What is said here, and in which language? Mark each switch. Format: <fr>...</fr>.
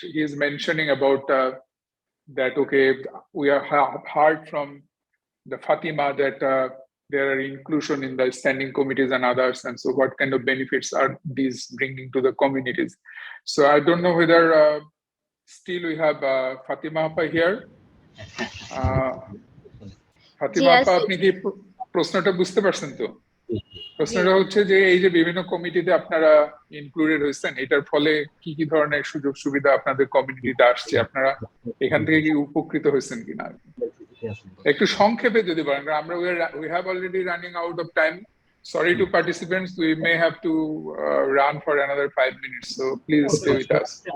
<en>He's mentioning about that, okay, we have heard from the Fatima that there are inclusion in the standing committees and others, and so what kind of benefits are these bringing to the communities? So I don't know whether still we have Fatima Appa here.</en> <bn>Fatima Appa, আপনি কি প্রশ্নটা বুঝতে পারছেন তো? প্রশ্নটা হচ্ছে যে এই যে বিভিন্ন কমিটিতে আপনারা ইনক্লুডেড হয়েছেন, এটার ফলে কি কি ধরনের সুযোগ সুবিধা আপনাদের কমিউনিটিতে আসছে, আপনারা এখান থেকে কি উপকৃত হয়েছেন কিনা একটু সংক্ষেপে যদি বলেন। আমরা</bn> <en>we have already running out of time, sorry to participants, we may have to run for another 5 minutes, so please stay with us.</en>